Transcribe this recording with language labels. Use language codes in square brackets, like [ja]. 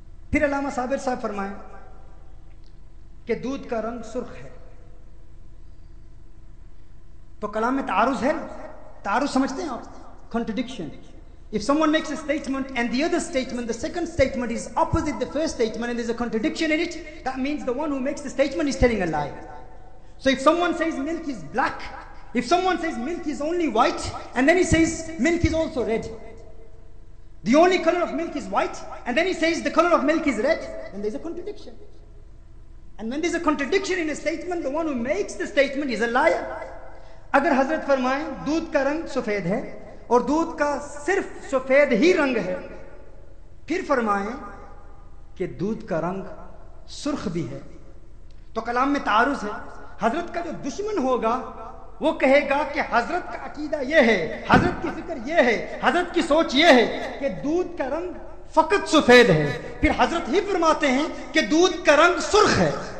[ur] پھر علامہ صابر صاحب فرمائیں کہ دودھ کا رنگ سرخ ہے. تو کلام میں تعارض ہے، تعارض سمجھتے ہیں آپ، contradiction. [en] If someone makes a statement and the other statement, the second statement is opposite the first statement and there's a contradiction in it, that means the one who makes the statement is telling a lie. So if someone says milk is black, if someone says milk is only white and then he says milk is also red, the only color of milk is white and then he says the color of milk is red, then there's a contradiction. And when there's a contradiction in a statement, the one who makes the statement is a liar. [ur] اگر حضرت فرمائیں دودھ کا رنگ سفید ہے اور دودھ کا صرف سفید ہی رنگ ہے، پھر فرمائیں کہ دودھ کا رنگ سرخ بھی ہے، تو کلام میں تعارض ہے. حضرت کا جو دشمن ہوگا وہ کہے گا کہ حضرت کا عقیدہ یہ ہے، حضرت کی فکر یہ ہے، حضرت کی سوچ یہ ہے کہ دودھ کا رنگ فقط سفید ہے، پھر حضرت ہی فرماتے ہیں کہ دودھ کا رنگ سرخ ہے.